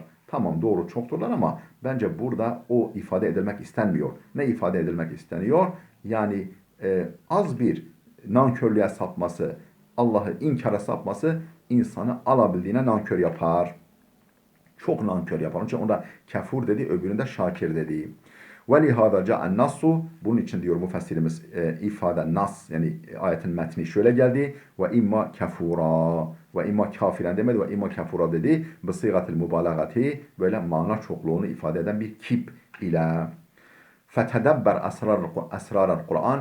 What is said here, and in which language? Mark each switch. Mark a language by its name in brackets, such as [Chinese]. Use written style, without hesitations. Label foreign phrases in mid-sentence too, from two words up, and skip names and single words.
[Turkish] Tamam, doğru, çokturlar ama bence burada o ifade edilmek istenmiyor. Ne ifade edilmek isteniyor? Yani az bir nankörlüğe sapması, Allah'ı inkara sapması insanı alabildiğine nankör yapar. Çok nankör yapar. Onun için onda kafur dedi, öbüründe şakir dedi. [Arabic] وَلِهَذَا جَاءَ النَّصُّ. [Turkish] Bunun için diyor müfessirimiz ifade nas, yani ayetin metni şöyle geldi. [Arabic] وإما كفورا. وإما كافرا [Turkish] demedi [Arabic] وإما كفورا [Turkish] dedi. [Arabic] بصيغة المبالغة, [Turkish] böyle mana çokluğunu ifade eden bir kip ile. [Arabic] فتدبر أسرار القرآن.